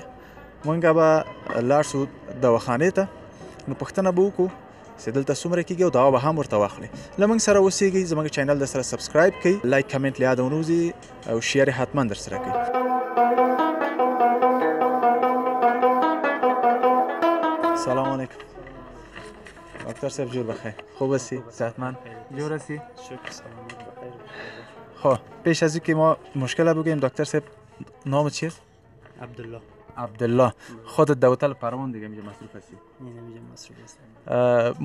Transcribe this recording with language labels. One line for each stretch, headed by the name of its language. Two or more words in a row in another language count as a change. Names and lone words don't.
Pashto: موږ به لاړ شو دواخانې ته، نو پوښتنه به وکړو چې دلته څومره کېږي او دوا به هم ورته واخلي. له موږ سره اوسېږئ، زموږ چینل در سره سبسکرایب کړئ، لایک کمنټ له یاده ونوځي او شیر یې حتما در سره کړئ.
Arabic: سلام علیکم
Persian: دکتر صاحب، جور بخیر؟ خوب هستی؟ صحتمند؟ جور هستی؟ شکر سلامت بخیر. خب پیش از اینکه ما مشکل بگیم دکتر صاحب نام چیست؟ عبدالله. عبدالله. خودت در هتل پروان دیگه اینجا مصروف هستی؟ اینجا مصروف هستم.